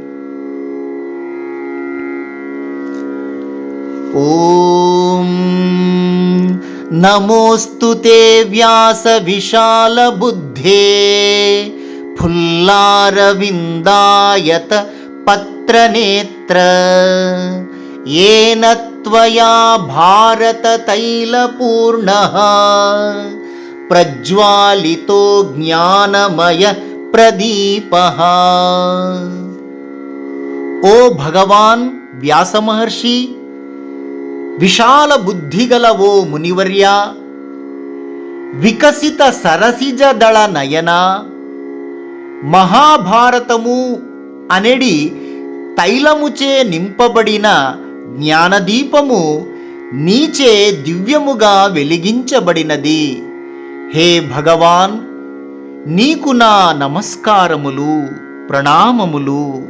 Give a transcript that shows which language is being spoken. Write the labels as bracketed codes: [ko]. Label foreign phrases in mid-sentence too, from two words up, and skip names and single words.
[sa] ఓం నమోస్తుతే వ్యాస విశాల బుద్ధే ఫుల్లారవిందాయత పత్రనేత్ర येन त्वया भारत तैलपूर्णः प्रज्वालितो ज्ञानमय प्रदीपः. [te] ఓ భగవాన వ్యాస మహర్షి, విశాల బుద్ధిగల ఓ మునివర్యా, వికసిత సరసిజ దళ నయనా, మహాభారతము అనెడి తైలముచే నింపబడిన జ్ఞానదీపము నీచే దివ్యముగా వెలిగించబడినది. హే భగవాన్, నీకు నా నమస్కారములు, ప్రణామములు.